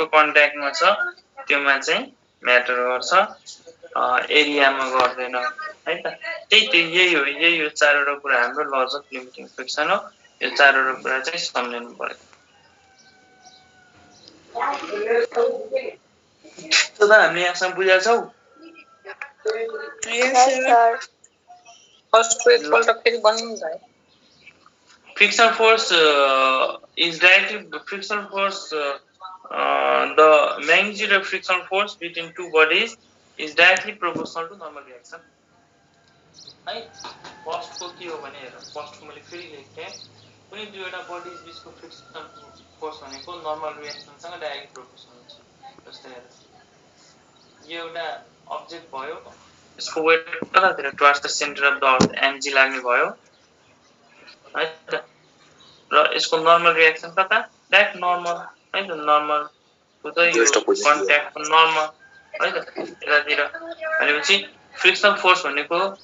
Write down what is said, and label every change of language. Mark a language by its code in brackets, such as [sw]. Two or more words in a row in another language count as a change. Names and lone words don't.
[ne] कन्ट्याक्टमा छ त्योमा चाहिँ म्याटर गर्छ एरियामा गर्दैन है त यही हो चारवटा कुरा हाम्रो [en] law of limiting friction [ne] हो यो चारवटा कुरा चाहिँ सम्झनु पर्यो त हामीले यहाँसम्म बुझेका छौ फर्स्ट को एकपल्ट फेरि भन्नु है [en] frictional force is directly frictional force the magnitude of frictional force between two bodies is directly proportional to normal reaction है [ne] फर्स्ट को के हो भने हेर फर्स्ट को मैले फेरि लेखे कुनै दुईवटा बडीज बीचको [en] frictional force [ne] भनेको [en] normal reaction [ne] सँग [en] direct proportional [ne] हुन्छ जस्तै हेर यो एउटा अब्जेक्ट भयो यसको वेट कतातिर [en] towards the centre of the earth [ne] mg लाग्ने भयो है त र यसको नर्मल रिएक्सन कता [en] direct normal [ne] है त [en] normal to the contact normal [ne] है त यतातिर भनेपछि [en] frictional force [ne] भनेको